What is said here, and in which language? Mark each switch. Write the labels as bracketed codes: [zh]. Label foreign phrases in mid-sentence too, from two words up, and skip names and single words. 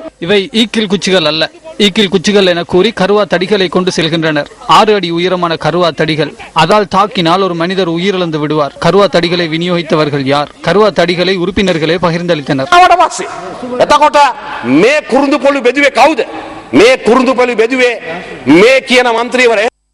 [ta] இவை ஈக்கில் குச்சிகள் அல்ல. ஈக்கில் குச்சிகள் என கூறி கருவா தடிகளை கொண்டு செல்கின்றனர். 6 அடி உயரமான கருவா தடிகள். அதால் தாக்கினால் ஒரு மனிதர் உயிரிழந்து விடுவார். கருவா தடிகளை விநியோகித்தவர்கள் யார்? கருவா தடிகளை உறுப்பினர்களே பகிர்ந்தளித்தனர். [si] එතකොට මේ කුරුඳු පොළු බෙදුවේ කවුද? මේ කුරුඳු පොළු බෙදුවේ මේ කියන മന്ത്രിවරයා.